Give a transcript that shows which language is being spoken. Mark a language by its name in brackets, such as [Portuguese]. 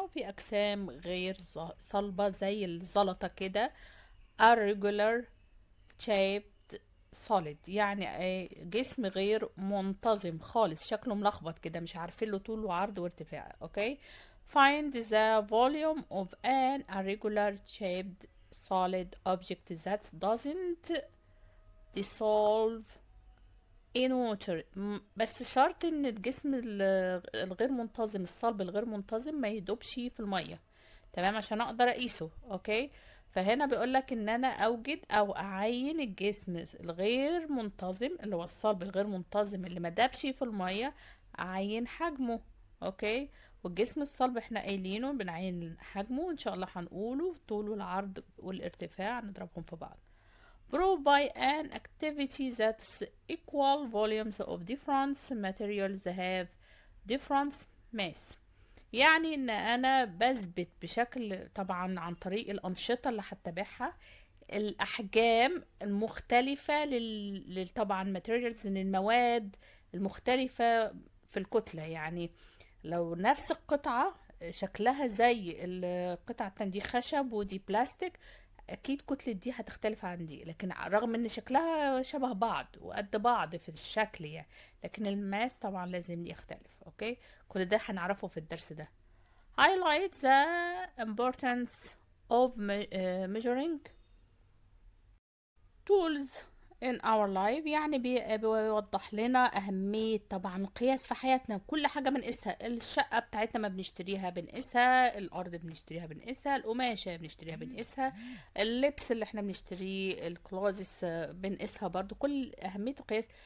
[Arabic] وفي أجسام غير صلبة زي الزلطة كده، [English] irregular shaped solid، [Arabic] يعني جسم غير منتظم خالص، شكله ملخبط كده، مش عارفين له طول وعرض وارتفاع. اوكي. [English] find the volume of an irregular shaped solid object that doesn't dissolve in water. [Arabic] بس شرط ان الجسم الغير منتظم، الصلب الغير منتظم، ما يدوبش في المية. تمام، عشان اقدر اقيسه. اوكي. فهنا بيقولك ان انا اوجد او اعين الجسم الغير منتظم، اللي هو الصلب الغير منتظم اللي ما دابش في المية، اعين حجمه. اوكي. والجسم الصلب احنا قايلينه بنعين حجمه، ان شاء الله هنقوله طول والعرض والارتفاع، نضربهم في بعض. [English] Prove by an activity that equal volumes of different materials have different mass. [Arabic] يعني ان انا بثبت بشكل، طبعا عن طريق الانشطه اللي هتبعها، الاحجام المختلفه طبعا materials، من المواد المختلفه في الكتله. يعني لو نفس القطعه شكلها زي القطعه التانية، دي خشب ودي بلاستيك، اكيد كتلة دي هتختلف عن دي، لكن رغم ان شكلها شبه بعض وقد بعض في الشكل يعني، لكن الماس طبعا لازم يختلف. اوكي. كل ده هنعرفه في الدرس ده. [English] highlight the importance of measuring tools in our life. [Arabic] يعني بيوضح لنا أهمية طبعا القياس في حياتنا. كل حاجة بنقيسها، الشقة بتاعتنا ما بنشتريها بنقيسها، الأرض بنشتريها بنقيسها، القماشة بنشتريها بنقيسها، اللبس اللي احنا بنشتريه، الكلوزس بنقيسها برضو. كل أهمية القياس.